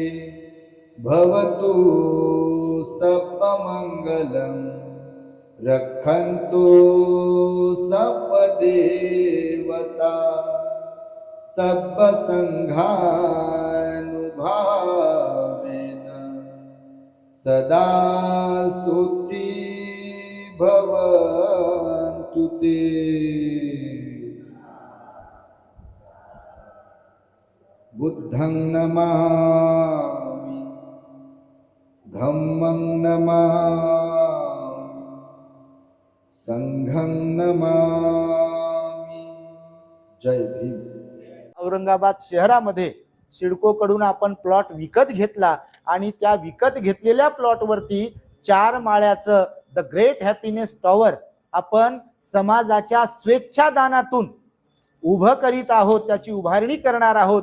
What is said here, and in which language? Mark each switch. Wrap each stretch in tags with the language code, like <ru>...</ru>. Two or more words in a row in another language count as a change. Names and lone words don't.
<pi>भवतु सर्वमंगलम् रक्षन्तु सर्वदेवता सर्वसंघानुभावेन सदा सुखी भवन्तु ते. बुद्धं नमामि, धम्मं नमामि, संघं नमामि.</pi> <mr>जय भीम. औरंगाबाद शहरामध्ये सिडको कडून आपण प्लॉट विकत घेतला आणि त्या विकत घेतलेल्या प्लॉटवरती 4 माळ्याचं द ग्रेट हॅपीनेस टॉवर आपण समाजाच्या स्वेच्छादानातून उभं करीत आहोत, त्याची उभारणी करणार आहोत.</mr>